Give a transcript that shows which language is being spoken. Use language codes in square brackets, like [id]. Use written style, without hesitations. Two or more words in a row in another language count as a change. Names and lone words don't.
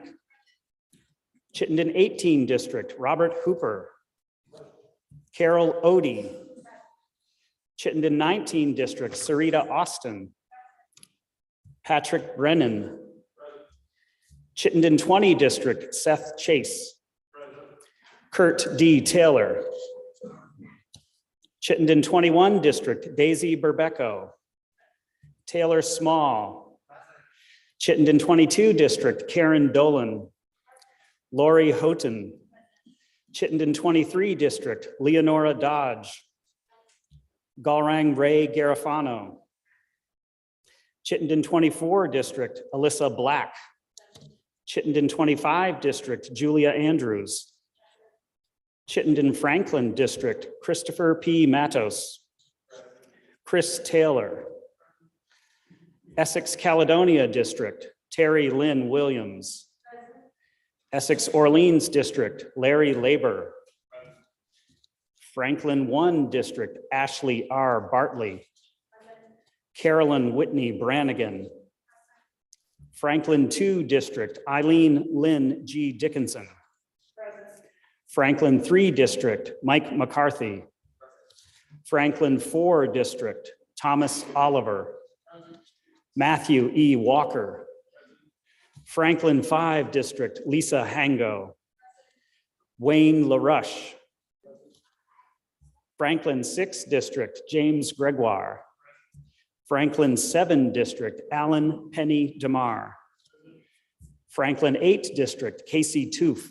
[en] Chittenden 18 District, Robert Hooper. Carol Odie. Chittenden 19 District, Sarita Austin. Patrick Brennan. Chittenden 20 District, Seth Chase. Kurt D. Taylor. Chittenden 21 District, Daisy Berbecco. Taylor Small. Chittenden 22 District, Karen Dolan. Lori Houghton. Chittenden 23 District, Leonora Dodge. Galrang Ray Garofano. Chittenden 24 District, Alyssa Black. Chittenden 25 District, Julia Andrews. Chittenden Franklin District, Christopher P. Matos. Chris Taylor. Essex Caledonia District, Terry Lynn Williams. Essex Orleans District, Larry Labor. Franklin 1 District, Ashley R. Bartley. Carolyn Whitney Brannigan. Franklin 2 District, Eileen Lynn G. Dickinson. Franklin 3 District, Mike McCarthy. Franklin 4 District, Thomas Oliver. Matthew E. Walker. Franklin 5 District, Lisa Hango. Wayne LaRush. Franklin 6 District, James Gregoire. Franklin 7 District, Alan Penny DeMar. Franklin 8 District, Casey Toof.